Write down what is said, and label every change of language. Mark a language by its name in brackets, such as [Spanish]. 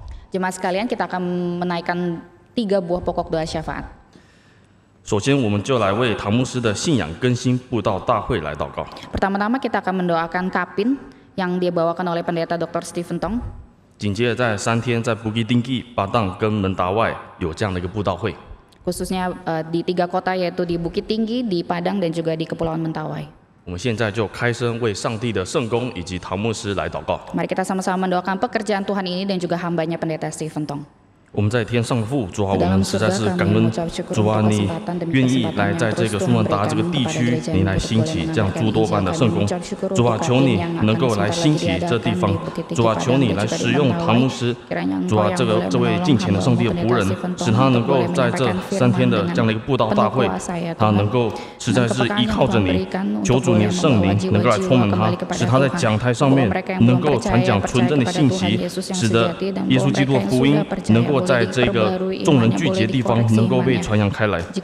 [Indonesian] Jemaat sekalian, kita akan menaikkan 3 buah pokok doa syafaat. [Chinese] 首先，我们就来为唐牧师的信仰更新布道大会来祷告。 [Indonesian] Pertama-tama kita akan mendoakan Kapin yang dibawakan oleh pendeta Dr. Stephen Tong. [Chinese] 紧接着在3天，在Bukit Tinggi、巴当跟门达外有这样的一个布道会。 [Indonesian] Khususnya di 3 kota yaitu di Bukit Tinggi, di Padang dan juga di Kepulauan Mentawai. [Chinese] 我们现在就开声为上帝的圣工以及唐牧师来祷告。 [Indonesian] Mari kita sama-sama mendoakan pekerjaan Tuhan ini dan juga hambanya pendeta Stephen Tong. [Chinese] 我们在天上的父，主啊，我们实在是感恩，主啊，你愿意来在这个苏门答这个地区，你来兴起这样诸多般的圣工。主啊，求你能够来兴起这地方。主啊，求你来使用唐牧师。主啊，这位敬虔的上帝的仆人，使他能够在这3天的这样的一个布道大会，他能够实在是依靠着你，求主你的圣灵能够来充满他，使他在讲台上面能够传讲纯正的信息，使得耶稣基督的福音能够在这个众人聚集的地方能够被传扬开来。